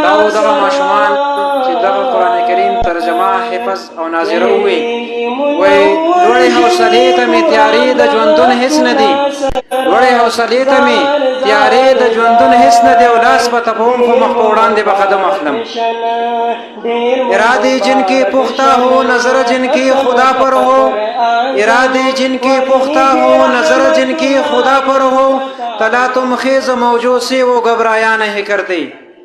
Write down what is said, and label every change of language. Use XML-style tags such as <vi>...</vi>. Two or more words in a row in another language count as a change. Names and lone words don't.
<ps>دا و دغه ماشومان چې دغه قرآن کریم ترجمه حفظ او ناظره ووي وایي لوړې حوصلې ته مې تیارې د ژوندون هېڅ نه دي. لوړې حوصلې ته مې تیارې د ژوندون هېڅ نه دي او لاس به تپوم خو مخ په وړاندې به قدم اخلم.</ps> <ur>ارادے جن کی پختہ ہو نظر جن کی خدا پر ہو. ارادے جن کی پختہ ہو نظر جن کی خدا پر ہو. تلا تم خیز موجود سے وہ گھبرایا نہیں کرتے.</ur>